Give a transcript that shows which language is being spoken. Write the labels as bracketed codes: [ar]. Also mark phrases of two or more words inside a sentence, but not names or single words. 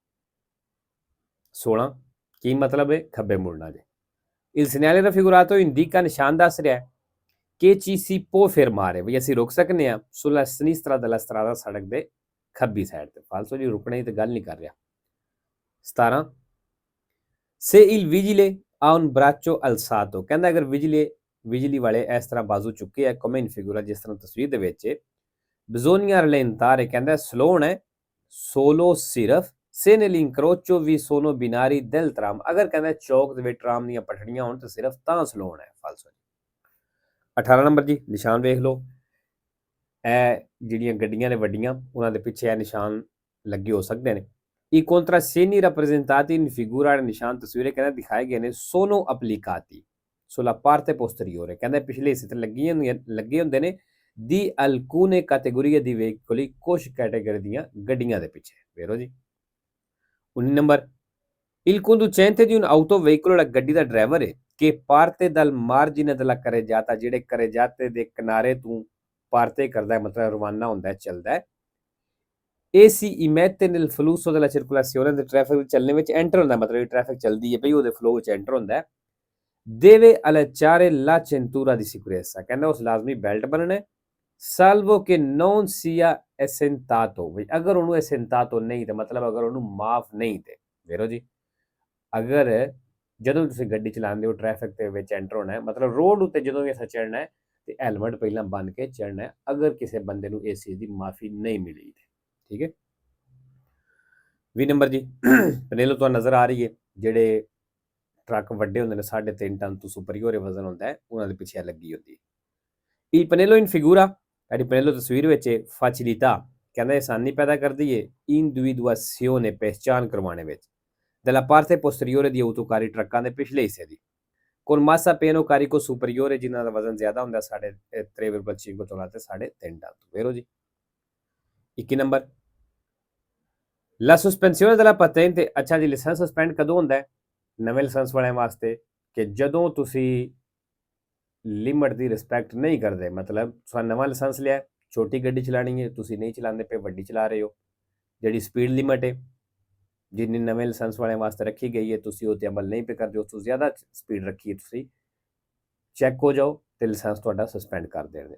[pa] 16 ਕੀ ਮਤਲਬ ਹੈ ਖੱਬੇ ਮੁੜਨਾ ਜੇ [it] il segnale raffigurato indica [pa] ਨਿਸ਼ਾਨ ਦੱਸ ਰਿਹਾ ਹੈ ਕਿ [it] ci si può fermare [pa] ਵੀ ਅਸੀਂ ਰੁਕ ਸਕਨੇ ਆ [it] sulla sinistra della strada [pa] ਸੜਕ ਦੇ ਖੱਬੀ ਸਾਈਡ ਤੇ ਫਾਲਤੂ ਜੀ ਰੁਕਣੇ ਦੀ ਤੇ ਗੱਲ ਨਹੀਂ ਕਰ ਰਿਹਾ। 17 [it] se il vigile ha un braccio alzato [pa] ਕਹਿੰਦਾ ਅਗਰ ਬਿਜਲੀ ਵਾਲੇ ਇਸ ਤਰ੍ਹਾਂ ਬਾਜ਼ੂ ਚੁੱਕੇ ਆ [it] come in figura [pa] ਜਿਸ ਤਰ੍ਹਾਂ ਤਸਵੀਰ ਦੇ ਵਿੱਚ [it] bisogna rallentare [pa] ਕਹਿੰਦਾ ਸਲੋ ਹੋਣਾ ਹੈ solo ਸਿਰਫ [it] se nell'incrocio vi sono binari del tram [pa] ਅਗਰ ਕਹਿੰਦਾ ਚੌਕ ਦੇ ਵਿੱਚ ਟਰਾਮ ਦੀਆਂ ਪਟੜੀਆਂ ਹੋਣ ਤਾਂ ਸਿਰਫ ਤਾਂ ਸਲੋ ਹੋਣਾ ਹੈ ਫਾਲਤੂ। 18 ਨੰਬਰ ਜੀ ਨਿਸ਼ਾਨ ਵੇਖ ਲਓ ਇਹ ਜਿਹੜੀਆਂ ਗੱਡੀਆਂ ਨੇ ਵੱਡੀਆਂ ਉਹਨਾਂ ਦੇ ਪਿੱਛੇ ਇਹ ਨਿਸ਼ਾਨ ਲੱਗੇ ਹੋ ਸਕਦੇ ਨੇ [it] I contrassegni rappresentati in figura [pa] ਨਿਸ਼ਾਨ ਤਸਵੀਰੇ ਕਹਿੰਦਾ ਦਿਖਾਏ ਗਏ ਨੇ [it] sono applicati sulla parte posteriore [pa] ਕਹਿੰਦਾ ਪਿਛਲੇ ਹਿੱਸੇ ਤੇ ਲੱਗੇ ਹੁੰਦੇ ਨੇ [it] di alcune categorie di veicoli [pa] ਕੁਝ ਕੈਟਾਗਰੀ ਦੀਆਂ ਗੱਡੀਆਂ ਦੇ ਪਿੱਛੇ ਵੇਰੋ ਜੀ। 19 ਨੰਬਰ [it] il conducente di un autoveicolo [pa] ਗੱਡੀ ਦਾ ਡਰਾਈਵਰ ਹੈ ਕਿ [it] parte dal margine della carreggiata [pa] ਜਿਹੜੇ carreggiate ਦੇ ਕਿਨਾਰੇ ਤੋਂ parte ਕਰਦਾ ਹੈ ਮਤਲਬ ਰਵਾਨਾ ਹੁੰਦਾ ਹੈ ਚੱਲਦਾ ਹੈ [it] e si immette nel flusso della circolazione del traffic [pa] ਚੱਲਣੇ ਵਿੱਚ ਐਂਟਰ ਹੁੰਦਾ ਮਤਲਬ ਟ੍ਰੈਫਿਕ ਚੱਲਦੀ ਹੈ ਭਈ ਉਹਦੇ ਫਲੋ ਵਿੱਚ ਐਂਟਰ ਹੁੰਦਾ ਹੈ [it] deve allacciare la cintura di sicurezza [pa] ਕਹਿੰਦਾ ਉਸ ਲਾਜ਼ਮੀ ਬੈਲਟ ਬੰਨਣਾ ਹੈ [it] salvo che non sia esentato [pa] ਭਈ ਅਗਰ ਉਹਨੂੰ esentato ਨਹੀਂ ਤੇ ਮਤਲਬ ਅਗਰ ਉਹਨੂੰ ਮਾਫ ਨਹੀਂ ਤੇ ਵੇਰੋ ਜੀ ਅਗਰ ਜਦੋਂ ਤੁਸੀਂ ਗੱਡੀ ਚਲਾਉਂਦੇ ਹੋ ਟ੍ਰੈਫਿਕ ਦੇ ਵਿੱਚ ਐਂਟਰ ਹੋਣਾ ਹੈ ਮਤਲਬ ਰੋਡ ਉੱਤੇ ਜਦੋਂ ਵੀ ਅਸਾਂ ਚੜਨਾ ਹੈ ਤੇ ਹੈਲਮਟ ਪਹਿਲਾਂ ਬੰਨ ਕੇ ਚੜਨਾ ਹੈ ਅਗਰ ਕਿਸੇ ਬੰਦੇ ਨੂੰ ਇਸ ਚੀਜ਼ ਦੀ ਮਾਫੀ ਨਹੀਂ ਮਿਲੀ ਤੇ ਠੀਕ ਹੈ। 20 ਨੰਬਰ ਜੀ ਪਨੇਲੋ ਤੁਹਾਨੂੰ ਨਜ਼ਰ ਆ ਰਹੀ ਹੈ ਜਿਹੜੇ ਟਰੱਕ ਵੱਡੇ ਹੁੰਦੇ ਨੇ 3.5 ਟਨ ਤੋਂ ਸੁਪਰੀਅਰ ਵਜ਼ਨ ਹੁੰਦਾ ਹੈ ਉਹਨਾਂ ਦੇ ਪਿੱਛੇ ਲੱਗੀ ਹੁੰਦੀ ਹੈ। [it] il pannello in figura [pa] ਜਿਹੜੀ ਪਨੇਲੋ ਤਸਵੀਰ ਵਿੱਚ facilità ਕਹਿੰਦਾ ਆਸਾਨੀ ਪੈਦਾ ਕਰਦੀ ਹੈ individuazione ਪਹਿਚਾਨ ਕਰਵਾਉਣੇ ਵਿੱਚ [it] della parte posteriore di autocarri [pa] ਟਰੱਕਾਂ ਦੇ ਪਿਛਲੇ ਹਿੱਸੇ ਦੀ [it] con massa pieno carico superiore [pa] ਜਿਨ੍ਹਾਂ ਦਾ ਵਜ਼ਨ ਜ਼ਿਆਦਾ ਹੁੰਦਾ 3.5 ਤੋਂ 3.5 ਟਨ ਤੋਂ ਵੇਰੋ ਜੀ। 21 ਨੰਬਰ [it] La sospensione della patente [pa] ਅੱਛਾ ਜੀ ਲਾਇਸੈਂਸ ਸਸਪੈਂਡ ਕਦੋਂ ਹੁੰਦਾ ਹੈ ਨਵੇਂ ਲਾਇਸੈਂਸ ਵਾਲਿਆਂ ਵਾਸਤੇ ਕਿ ਜਦੋਂ ਤੁਸੀਂ ਲਿਮਟ ਦੀ ਰਿਸਪੈਕਟ ਨਹੀਂ ਕਰਦੇ ਮਤਲਬ ਤੁਸੀਂ ਨਵਾਂ ਲਾਇਸੈਂਸ ਲਿਆ ਛੋਟੀ ਗੱਡੀ ਚਲਾਣੀ ਹੈ ਤੁਸੀਂ ਨਹੀਂ ਚਲਾਉਂਦੇ ਪਏ ਵੱਡੀ ਚਲਾ ਰਹੇ ਹੋ ਜਿਹੜੀ ਸਪੀਡ ਲਿਮਟ ਹੈ ਜਿੰਨੀ ਨਵੇਂ ਲਾਇਸੈਂਸ ਵਾਲਿਆਂ ਵਾਸਤੇ ਰੱਖੀ ਗਈ ਹੈ ਤੁਸੀਂ ਉਹ 'ਤੇ ਅਮਲ ਨਹੀਂ ਪੇ ਕਰਦੇ, ਉਸ ਤੋਂ ਜ਼ਿਆਦਾ ਸਪੀਡ ਰੱਖੀ ਹੈ ਤੁਸੀਂ, ਚੈੱਕ ਹੋ ਜਾਓ ਤੇ ਲਾਇਸੈਂਸ ਤੁਹਾਡਾ ਸਸਪੈਂਡ ਕਰ ਦੇਣਗੇ।